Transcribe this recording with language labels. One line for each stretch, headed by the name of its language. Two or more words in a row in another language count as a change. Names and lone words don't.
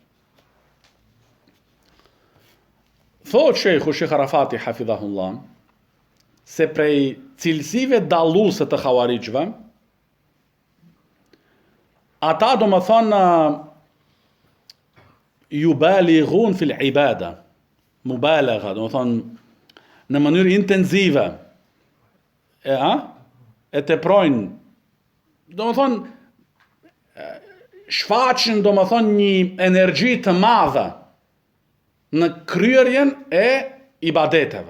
Albanian: Thot Sheikh Arafati hafidhahullah se prej cilësive dalluese të khawarijve, ata domethënë
Arabic: يبالغون في العبادة مبالغة,
Albanian: domethënë në mënyrë intensive. e teprojnë, do më thonë, shfaqin, do më thonë, një energji të madhe në kryerjen e ibadeteve.